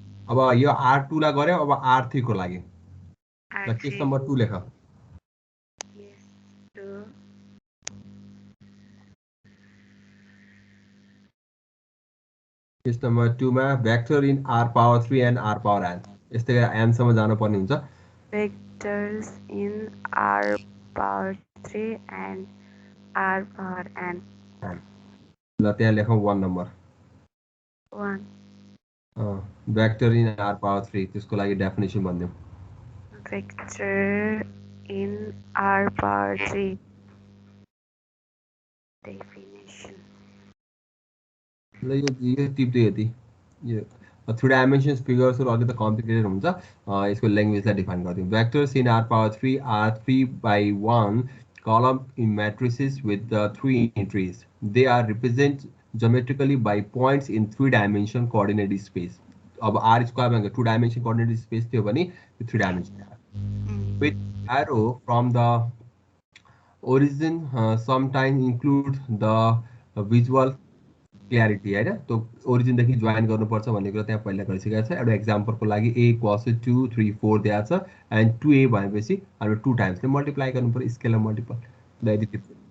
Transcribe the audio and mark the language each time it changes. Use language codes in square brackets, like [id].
[ne] अब यो R2 ला गर्यो अब R3 को लागि ल केस नम्बर 2 लेख केस नम्बर 2 मा vector in r power 3 and r power n यस्तै गरी n सम्म जानु पर्ने हुन्छ [en] vectors in r power 3 and r power n. [ne] ल त्यहाँ लेखौँ 1 number 1 [en] vector in r power 3 [ne] त्यसको लागि definition भनिदिउँ [en] vector in r power 3 definition. [ne] ल यो टिप्दै यति यो 3 डाइमेन्सन्स फिगर्सहरु अलि त कम्प्लिकेटेड हुन्छ यसको ल्याङ्ग्वेजलाई डिफाइन गरिदिउँ [en] vectors in r power 3 are 3/1 column in matrices with the 3 entries. They are represented geometrically by points in 3 dimension coordinate space. [ne] अब r स्क्वायर भनेको 2 डाइमेन्सन कोअर्डिनेट स्पेस थियो भने यो 3 dimension [en] with arrow from the origin sometimes include the visual [ne] clarity हैन त्यो origin देखि join गर्नुपर्छ भन्ने कुरा त्यहाँ पहिला गरिसकेको छ एउटा एक्जाम्पलको लागि a cos 2 3 4 दिएको छ एन्ड 2a भनेपछि हामी 2 टाइम्सले मल्टिप्लाई गर्नु पर्यो स्केलर मल्टिपल द एडिटिभ